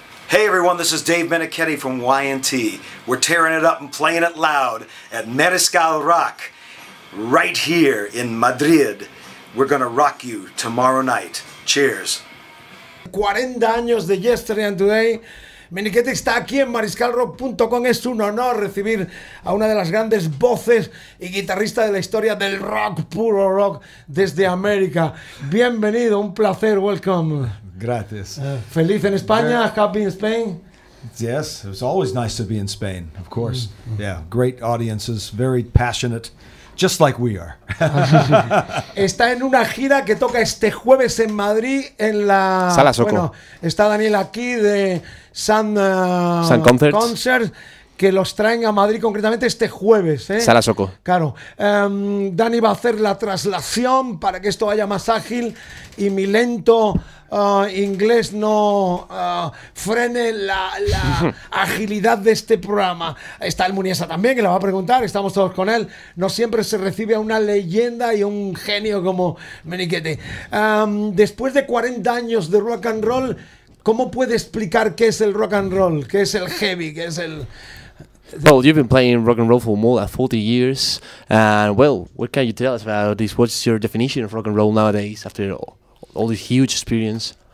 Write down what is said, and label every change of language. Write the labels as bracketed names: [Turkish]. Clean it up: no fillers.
[English] Hey everyone, this is Dave Meniketti from Y&T. We're tearing it up and playing it loud at Mariscal Rock, right here in Madrid. We're gonna rock you tomorrow night. Cheers. [Spanish] 40 años de Yesterday and Today. Meniketti está aquí en mariscalrock.com. Es un honor recibir a una de las grandes voces y guitarrista de la historia del rock, puro rock, desde América. Bienvenido, un placer, [English] welcome. [Spanish] Gracias. Feliz en España, [English] happy in Spain. Yes, it's always nice to be in Spain, of course. Yeah, great audiences, very passionate, just like we are. [Spanish] Está en una gira que toca este jueves en Madrid en la Sala Soco. Bueno, está Daniel aquí de Sun Concerts, que los traen a Madrid concretamente este jueves, ¿eh? Sala Soco. Claro. Dani va a hacer la traslación para que esto vaya más ágil y mi lento inglés no frene la agilidad de este programa. Está el Muniesa también, que le va a preguntar, estamos todos con él. No siempre se recibe a una leyenda y a un genio como Meniketti. Después de 40 años de rock and roll, ¿cómo puede explicar qué es el rock and roll? ¿Qué es el heavy? ¿Qué es el...? [English] Well, you've been playing rock and roll for more than 40 years. And, well, what can you tell us about this? What's your definition of rock and roll nowadays after all this huge experience?